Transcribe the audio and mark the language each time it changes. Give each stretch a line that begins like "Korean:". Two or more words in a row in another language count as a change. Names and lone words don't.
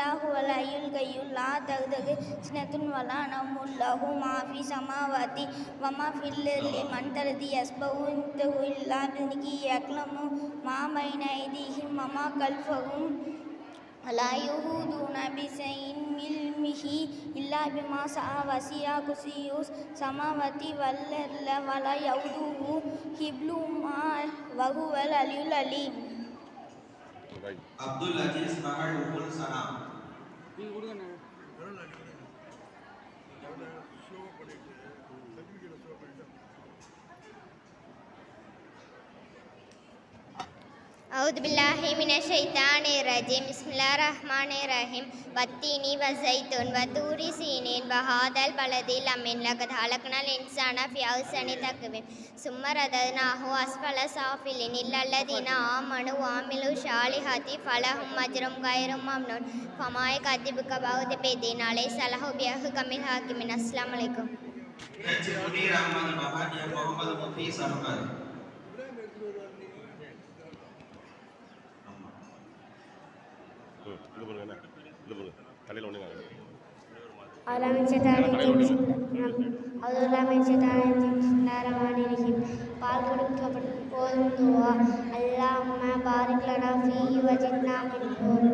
Arabic: هو الحي القيوم لا تأخذه سنة ولا نوم له ما في السماوات وما في الأرض من ذا الذي يشفع عنده إلا بإذنه يعلم ما بين أيديهم وما خلفهم ولا يحيطون بشيء من علمه إلا بما شاء وسع كرسيه السماوات والأرض ولا يؤوده حفظهما وهو العلي العظيم.
Tamil: அப்துல் அஜீஸ் மகள் உம்முல் சனா.
Arabic: أعوذ بالله من الشيطان الرجيم بسم الله الرحمن الرحيم والتين والزيتون وطور سينين وهذا البلد الأمين لقد خلقنا الإنسان في أحسن تقويم ثم رددناه أسفل سافلين إلا الذين آمنوا وعملوا الصالحات فلهم أجر غير ممنون فما يكذبك بعد بدين ليس له بحكم الحاكمين. السلام عليكم.
Tamil: முனீர் அஹ்மத் மஹானியா முகமது முஃபீஸ் அஹ்மத். பால் கொடுக்கப்படும் போதும் துவா
Arabic: اللهم بارك لنا فيه وزدنا منه.